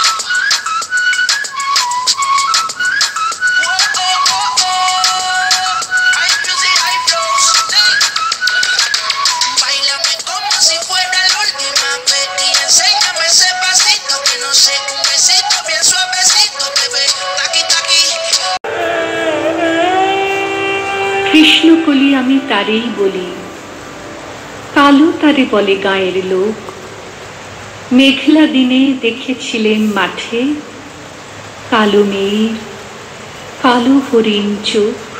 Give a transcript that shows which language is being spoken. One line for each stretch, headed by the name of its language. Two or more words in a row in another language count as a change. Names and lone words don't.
Spanish: Oh, oh, oh, oh. Hay music, hay flows. Hey. Báilame como si fuera la última vez y enséñame ese pasito que no sé, un besito bien suavecito, bebé. Taqui taqui.
Bangla: কৃষ্ণকলি আমি তারেই বলি, কালো তারে বলে গাঁয়ের লোক। মেঘলা দিনে দেখেছিলেন মাঠে কালো মেয়ের কালো হরিণ চোখ।